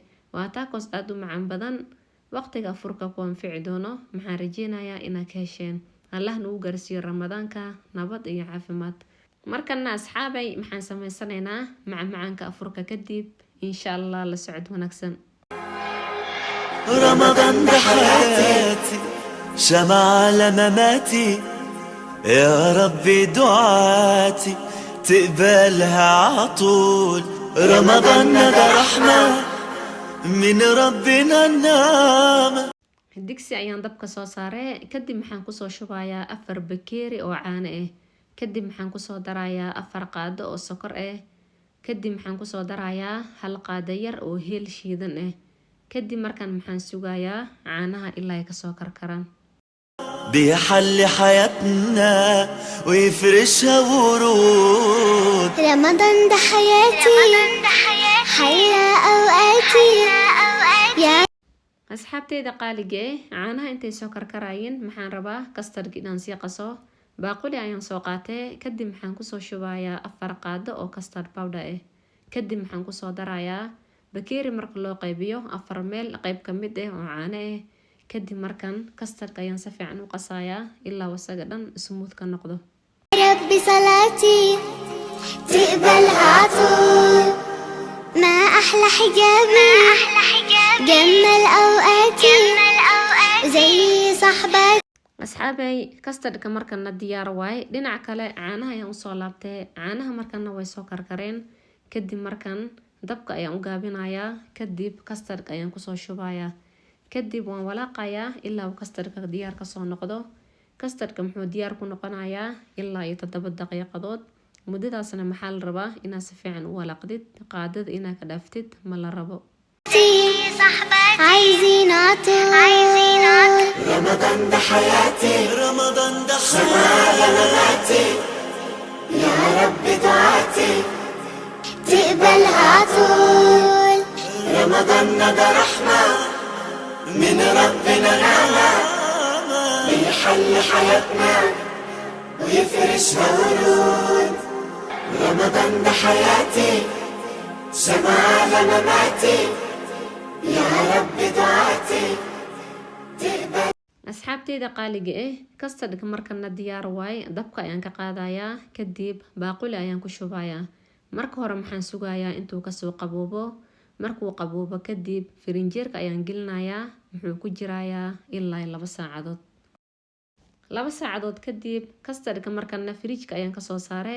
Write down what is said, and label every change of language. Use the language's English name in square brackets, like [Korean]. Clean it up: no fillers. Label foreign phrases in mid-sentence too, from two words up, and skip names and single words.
[Somali] Waa taakos aad u macaan badan, waqtiga afurka ku anfici doono. Maxaan rajeynayaa inaad ka hesheen. Allah nagu gaarsiiyo Ramadaanka nabad iyo caafimaad. Markana asxaabay maxaan sameysanaynaa macmacaanka afurka kadib [Arabic] إن شاء الله [Somali] la socod wanaagsan. [Arabic] رمضان ده حياتي شمعة لمماتي يا ربي دعاتي تقبلها عطول رمضان ده رحمة من ربنا النعمة. [Somali] digsi ayaan dabka soo saaree. Kadib maxaan kusoo shubayaa 4 bakeeri oo caano ah. Kadib maxaan kusoo darayaa 4 qaado oo sokor ah. Kadib maxaan kusoo darayaa 1 qaado yar oo heel shiidan ah. kadib markaan maxaan sugayaa caanaha ilaa ay kasoo karkaraan. [Arabic] بيحلي حياتنا ويفرشها ورود رمضان ده حياتي حيا أوقاتي يا [Somali] asxaabteyda qaaliga caanaha intay soo karkarayeen maxaan rabaa kastarka inaan sii qaso. baaquli ayaan soo qaatay. kadib maxaan kusoo shubayaa 4 qaado oo [English] custard powder [Somali] ah. kadib maxaan kusoo darayaa bakeeri marka loo qaybiyo 4 meel qayb ka mid ah oo caano ah. kadib markaan kastarka ayaan si fiican u qasayaa ilaa wasaga dhan smooth ka noqdo. [Arabic] ربي صلاتي تقبلها عطول ما أحلى حجابي جمل أوقاتي زي صحباتي. [Somali] asxaabay kastarka markana diyaar waay. dhinaca kale caanaha ayaan usoo laabtay. caanaha markana way soo karkareen. kadib markaan dabka ayaan u gaabinayaa. kadib kastarka ayaan kusoo shubayaa. kadib waan walaaqayaa ilaa uu kastarka diyaar kasoo noqdo. kastarka muxuu diyaar ku noqonayaa ilaa iyo 7 daqiiqadood. muddadaasna maxaa la rabaa inaad si fiican u walaaqdid. qaadada inaad ka dhaaftid ma la rabo. [Arabic] عايزين عطول رمضان ده حياتي رمضان ده سماع مماتي يا رب دعاتي تقبلها عطول رمضان ده رحمة من ربنا نعمة بيحل حياتنا ويفرشها ورود رمضان ده حياتي سماع مماتي يا رب دعاتي تقبل. [Somali] asxaabteyda qaaliga kastarka markana diyaar waay. dabka ayaan ka qaadayaa. kadib baaquli ayaan ku shubayaa. marka hore maxaan sugayaa intuu kasoo qaboobo. markuu qaboobo kadib firinjeerka ayaan gelinayaa. muxuu ku jirayaa ilaa 2 saacadood. 2 saacadood kadib kastarka markana fridge-ka ayaan kasoo saaree.